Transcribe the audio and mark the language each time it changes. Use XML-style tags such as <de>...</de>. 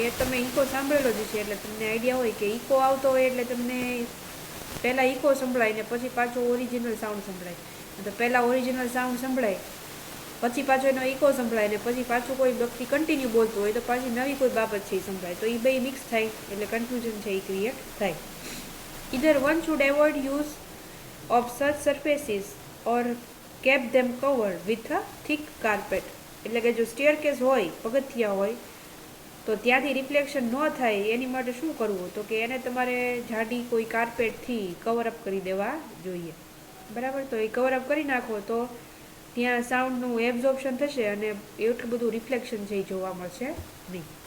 <gu>એ તમે ઇકો સાંભળેલો જ છે એટલે તમને આઈડિયા હોય કે ઇકો આવતો હોય એટલે તમને પહેલાં ઇકો સંભળાય ને પછી પાછો ઓરિજિનલ સાઉન્ડ સંભળાય. તો પહેલાં ઓરિજિનલ સાઉન્ડ સંભળાય, પછી પાછો એનો ઇકો સંભળાય ને પછી પાછું કોઈ વ્યક્તિ કન્ટિન્યુ બોલતું હોય તો પાછી નવી કોઈ બાબત છે એ સંભળાય. તો એ બે મિક્સ થાય એટલે કન્ફ્યુઝન છે એ ક્રિએટ થાય.</gu> <en>Either one should avoid use of such surfaces or keep them covered with a thick carpet.</en> <gu>એટલે કે જો સ્ટેરકેસ હોય, પગથિયા હોય, તો ત્યાંથી રિફ્લેક્શન ન થાય એની માટે શું કરવું, તો કે એને તમારે જાડી કોઈ કાર્પેટથી કવરઅપ કરી દેવા જોઈએ. બરાબર, તો એ કવરઅપ કરી નાખો તો ત્યાં સાઉન્ડનું એબ્ઝોર્પ્શન થશે અને એટલું બધું રિફ્લેક્શન છે એ જોવા મળશે નહીં.</gu>